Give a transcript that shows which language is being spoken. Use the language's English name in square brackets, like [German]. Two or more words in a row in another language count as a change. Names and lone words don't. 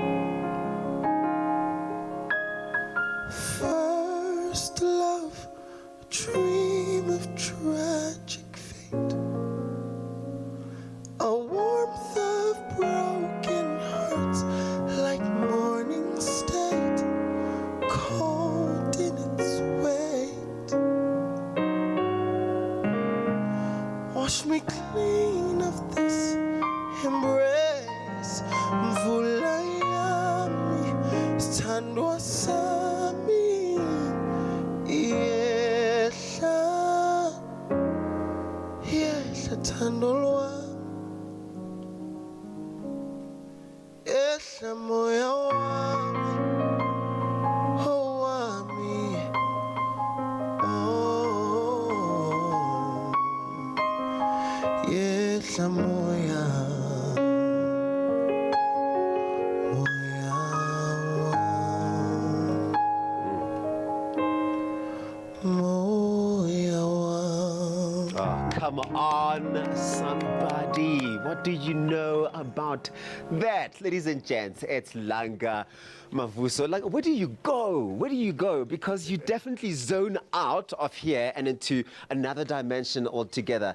[English] First love, a dream of tragic fate, a warmth of broken hearts like morning state, cold in its weight. Wash me clean of this embrace. [Zulu] Mvula yami sithandwa sami yehla, yehla thando lwami, yehla moya wami, oh wami, oh, yehla moya, moya wami, moya wami. [English] Oh, come on, somebody. What do you know about that? Ladies and gents, it's Langa Mavuso. Like, where do you go? Where do you go? Because you definitely zone out of here and into another dimension altogether.